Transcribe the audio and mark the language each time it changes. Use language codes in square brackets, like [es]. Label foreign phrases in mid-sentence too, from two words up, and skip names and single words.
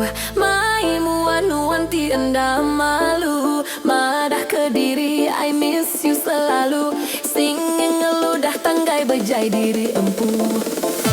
[iba] Mai muan-muan ti enda malu. Madah ke diri [en] I miss you [iba] selalu. Singing ngeludah tanggai bejai diri empu.